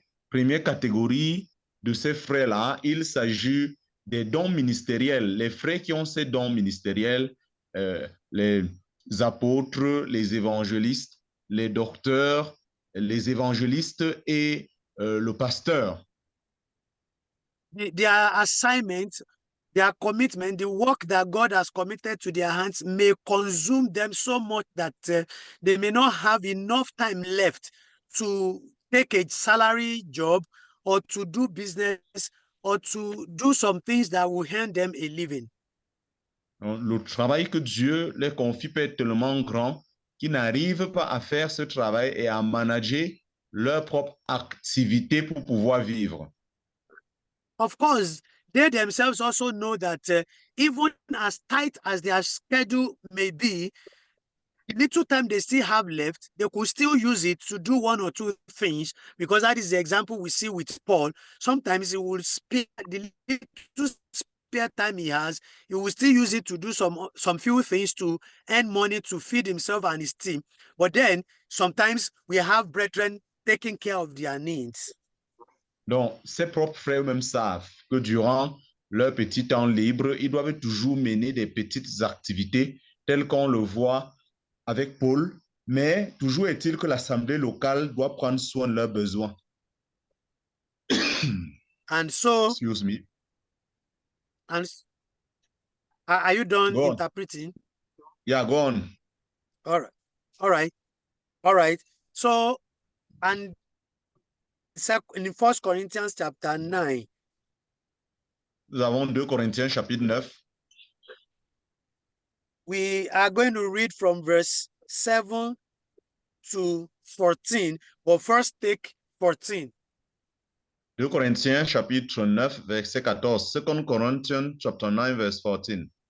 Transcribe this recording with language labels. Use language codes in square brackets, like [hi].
[fr] Première catégorie de ces frères-là, il s'agit des dons ministériels. Les frères qui ont ces dons ministériels, les apôtres, les évangélistes, les docteurs, les évangélistes et le pasteur. [en] Their assignment, their commitment, the work that God has committed to their hands may consume them so much that they may not have enough time left to take a salary job or to do business or to do some things that will earn them a living. [fr] Le travail que Dieu leur confie peut être tellement grand qu'ils n'arrivent pas à faire ce travail et à manager leur propre activité pour pouvoir vivre. [en] Of course, they themselves also know that even as tight as their schedule may be, the little time they still have left, they could still use it to do one or two things, because that is the example we see with Paul. Sometimes he will spare the little spare time he has, he will still use it to do some few things to earn money to feed himself and his team. But then sometimes we have brethren taking care of their needs. [fr] Donc, ses propres frères eux-mêmes savent que durant leur petit temps libre, ils doivent toujours mener des petites activités telles qu'on le voit avec Paul, mais toujours est-il que l'assemblée locale doit prendre soin de leurs besoins. [en] And so, Excuse me. and are you done Go on. interpreting? Yeah, go on. All right. So, and in 1 Corinthians chapter 9, [fr] Nous avons 2 Corinthiens chapitre 9. [en] we are going to read from verse 7 to 14, but first take 14. [fr] 2 Corinthiens chapitre 9, verset 14. [en] 2 Corinthians chapter 9, verse 14.